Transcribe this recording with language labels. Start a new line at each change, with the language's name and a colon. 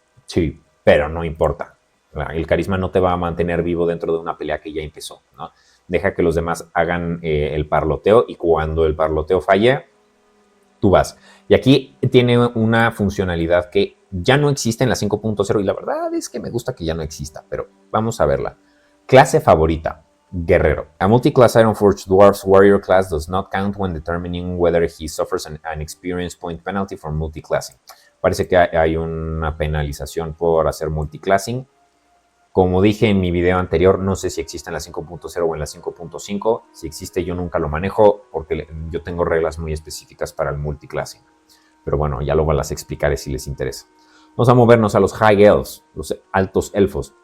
Spanish: Sí, pero no importa. El carisma no te va a mantener vivo dentro de una pelea que ya empezó, ¿no? Deja que los demás hagan el parloteo y cuando el parloteo falle, tú vas. Y aquí tiene una funcionalidad que ya no existe en la 5.0 y la verdad es que me gusta que ya no exista, pero vamos a verla. Clase favorita, guerrero.
English: A multi-class Ironforged Dwarf's warrior class does not count when determining whether he suffers an experience point penalty for multiclassing.
Spanish: Parece que hay una penalización por hacer multiclassing. Como dije en mi video anterior, no sé si existe en la 5.0 o en la 5.5. Si existe, yo nunca lo manejo porque yo tengo reglas muy específicas para el multiclassing. Pero bueno, ya lo las explicaré si les interesa. Vamos a movernos a los High Elves, los altos elfos.